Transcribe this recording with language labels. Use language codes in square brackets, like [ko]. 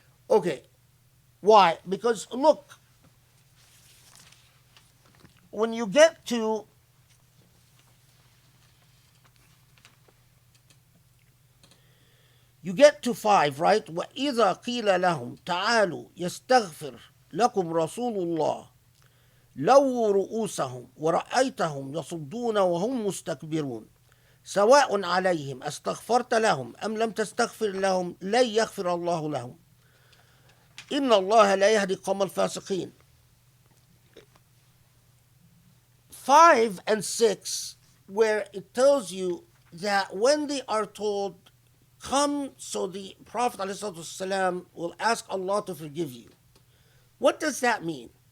[en] Okay, why? Because look, when you get to five, right? [ar] وَإِذَا قِيلَ لَهُمْ تَعَالُوا يَسْتَغْفِرْ لَكُمْ رَسُولُ اللَّهِ لَوُّوا رُؤُوسَهُمْ وَرَأَيْتَهُمْ يَصُدُّونَ وَهُمْ مُسْتَكْبِرُونَ سواء عليهم أستغفرت لهم أم لم تستغفر لهم لن يغفر الله لهم إن الله لا يهدي القوم الفاسقين. [en] 5 and 6, where it tells you that when they are told, come so the Prophet ﷺ will ask Allah to forgive you. What does that mean?